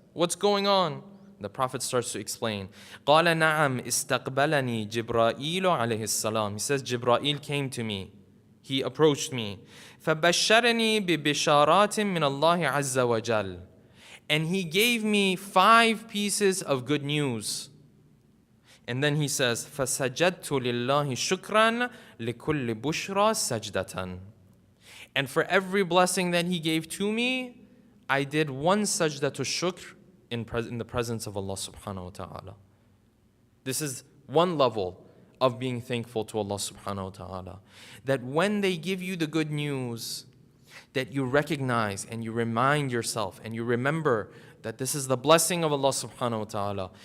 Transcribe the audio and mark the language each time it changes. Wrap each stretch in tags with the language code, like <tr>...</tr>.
<en>What's going on? The Prophet starts to explain.</en> <ar>قَالَ نَعَمْ إِسْتَقْبَلَنِي جِبْرَائِيلُ عَلَيْهِ السَّلَامِ.</ar> <en>He says, Jibra'il came to me. He approached me.</en> <ar>فَبَشَّرَنِي بِبِشَارَاتٍ مِّنَ اللَّهِ عَزَّ وَجَلَّ.</ar> <en>And he gave me 5 pieces of good news. And then he says,</en> <ar>فَسَجَدْتُ لِلَّهِ شُكْرًا لِكُلِّ بُشْرَى سَجْدَةً.</ar> <en>And for every blessing that he gave to me, I did 1 sajda to shukr in the presence of Allah subhanahu wa ta'ala. This is one level of being thankful to Allah subhanahu wa ta'ala. That when they give you the good news, that you recognize and you remind yourself and you remember that this is the blessing of Allah subhanahu wa ta'ala.</en>